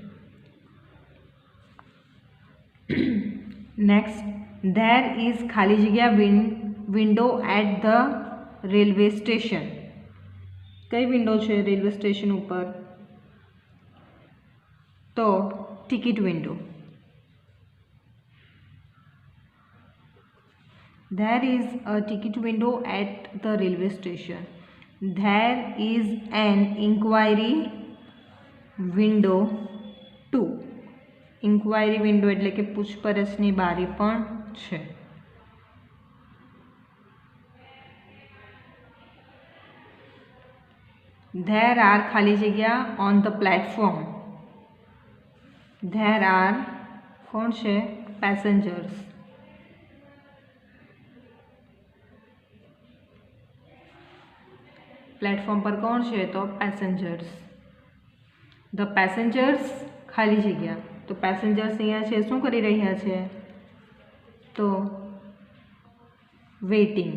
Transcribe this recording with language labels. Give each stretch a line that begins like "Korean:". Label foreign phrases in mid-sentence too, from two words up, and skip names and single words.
English: next there is
Gujarati: ખાલી જગ્યા
English: window at the railway station.
Gujarati: કઈ વિન્ડો છે રેલવે સ્ટેશન ઉપર? તો
English: ticket window. There is a ticket window at the railway station. There is an inquiry window 2. Inquiry window
Gujarati: એટલે કે પૂછપરછની બારી પણ છે.
English: There are
Gujarati: ખાલી જગ્યા
English: on the platform. There are
Gujarati: કોણ છે? Passengers. પ્લેટફોર્મ પર કોણ છે તો પેસેન્જર્સ.
English: the passengers
Gujarati: ખાલી જગ્યા. તો પેસેન્જર્સ અહીંયા છે શું કરી રહ્યા છે તો વેઇટિંગ.